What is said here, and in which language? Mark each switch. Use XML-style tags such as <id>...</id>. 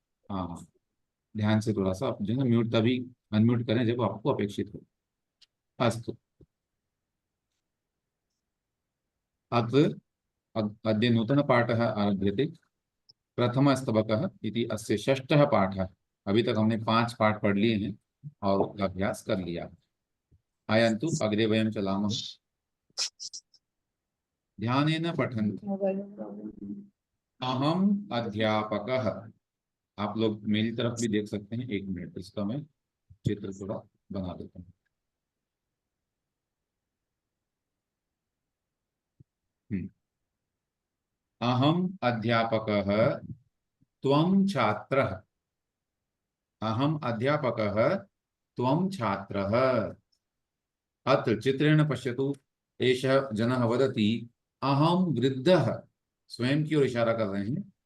<hi>हाँ हाँ, ध्यान से थोड़ा सा आप जो है म्यूट तभी अनम्यूट करें जब आपको अपेक्षित हो।</hi> <sa>अस्तु, अत्र अद्य नूतनपाठः आरभ्यते। प्रथमस्तबकः इति अस्य षष्ठः पाठः।</sa> <hi>अभी तक हमने 5 पाठ पढ़ लिए हैं और उसका अभ्यास कर लिया।</hi> <sa>आयन्तु अग्रे वयं चलामः। ध्यानेन पठन्तु। अहम अध्यापकः।</sa> <hi>आप लोग मेरी तरफ भी देख सकते हैं। 1 मिनट, इसका मैं चित्र थोड़ा बना देता हूँ।</hi> <sa>अहम अध्यापकः त्वं छात्रः। अहम अध्यापकः त्वं छात्रः। अत्र चित्रेण पश्यतु। एषः जनः वदति अहम वृद्धः,</sa> <hi>स्वयं की ओर इशारा कर रहे हैं।</hi>